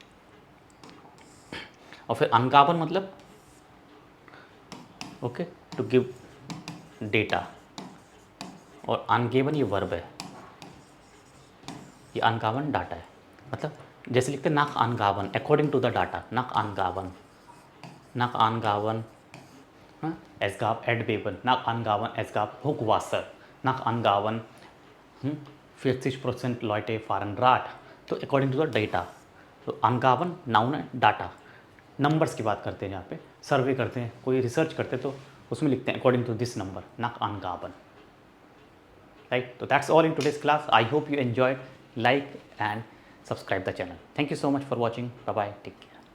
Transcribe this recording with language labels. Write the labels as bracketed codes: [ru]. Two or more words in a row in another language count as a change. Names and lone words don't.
[hi] और फिर अनगाबन मतलब ओके, [en] to give data, [hi] और अनगेबन ये वर्ब है, ये अनगाबन डाटा है, मतलब जैसे लिखते हैं [de] nach Angaben, [en] according to the data, [de] nach Angaben, nach Angaben, es gab Erdbeben, nach Angaben es gab Hochwasser, nach Angaben 40% Leute fahren Rad, [hi] तो [en] according to the data, [hi] तो अनगावन नाउन है, [en] data numbers [hi] की बात करते हैं, यहाँ पे सर्वे करते हैं, कोई रिसर्च करते हैं तो उसमें लिखते हैं [en] according to this number, [de] nach Angaben, [hi] राइट। [en] तो that's all in today's class, I hope you enjoyed, like and subscribe the channel. Thank you so much for watching. Bye bye, take care.